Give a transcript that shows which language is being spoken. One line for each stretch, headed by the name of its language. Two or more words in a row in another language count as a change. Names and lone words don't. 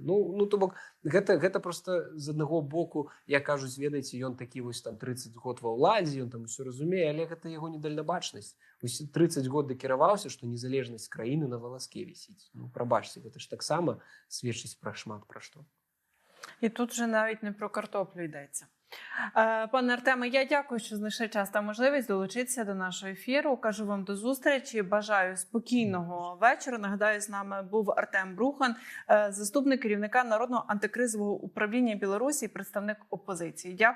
Belarusian: Ну то бок гэта проста з аднаго боку, як кажуць, ведаеце, ён такі вось там 30 год ва ўладзе, ён там усё разумее, але гэта яго недальнабачнасць. Вось 30 год дакіраваўся, што незалежнасць краіны на валаске вісіць. Ну прабачце, гэта ж таксама сведчыць пра шмат пра што.
Ukrainian: І тут вже навіть не про картоплю йдеться. Пане Артеме, я дякую, що знайшли час та можливість долучитися до нашого ефіру. Кажу вам до зустрічі. Бажаю спокійного вечора. Нагадаю, з нами був Артем Брухан, заступник керівника Народного антикризового управління Білорусі і представник опозиції.